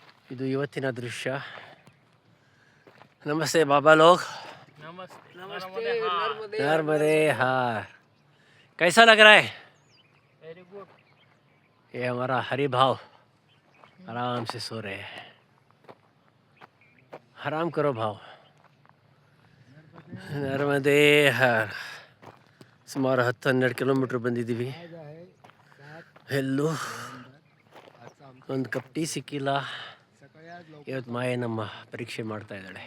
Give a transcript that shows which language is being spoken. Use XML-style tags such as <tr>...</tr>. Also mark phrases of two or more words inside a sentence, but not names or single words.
<kn>ಇದು ಇವತ್ತಿನ ದೃಶ್ಯ.</kn> <hi>नमस्ते बाबा लोग. नमस्ते नर्मदे हार. कैसा लग रहा है?</hi> <en>very good.</en> <hi>ये हमारा हरि भाव आराम से सो रहे हैं. आराम करो भाव. नर्मदे हार.</hi> <kn>ಸುಮಾರು 10-12 ಕಿಲೋಮೀಟ್ರ್ ಬಂದಿದ್ದೀವಿ. ಎಲ್ಲೂ ಒಂದು ಕಪ್ ಟೀ ಸಿಕ್ಕಿಲ್ಲ. ಇವತ್ತು ಮಾಯೆ ನಮ್ಮ ಪರೀಕ್ಷೆ ಮಾಡ್ತಾ ಇದ್ದಾಳೆ.</kn>